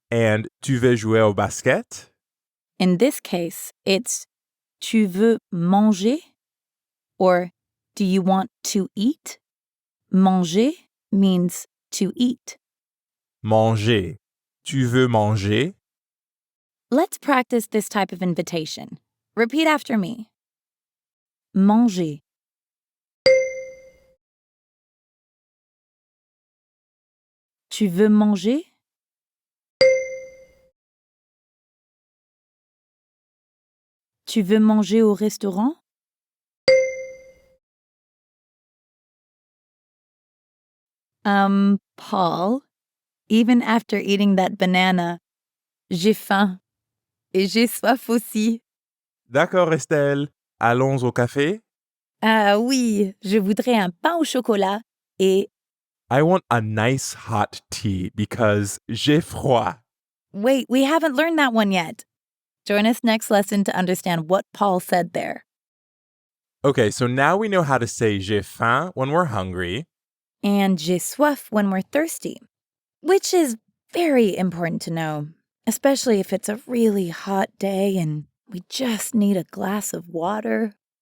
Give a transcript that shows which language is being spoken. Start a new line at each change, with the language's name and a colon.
English: And
French: tu veux jouer au basket?
English: In this case, it's
French: tu veux manger
English: or do you want to eat? Manger means to eat.
French: Manger. Tu veux manger?
English: Let's practice this type of invitation. Repeat after me. Manger.
French: Tu veux manger? Tu veux manger au restaurant?
English: Paul, even after eating that banana,
French: j'ai faim. Et j'ai soif aussi. D'accord, Estelle. Allons au café? Ah oui, je voudrais un pain au chocolat et
English: I want a nice hot tea because
French: j'ai froid.
English: wait, we haven't learned that one yet. Join us next lesson to understand what Paul said there. Okay, so now we know how to say
French: j'ai faim
English: when we're hungry. And
French: j'ai soif
English: when we're thirsty, which is very important to know, especially if it's a really hot day and we just need a glass of water.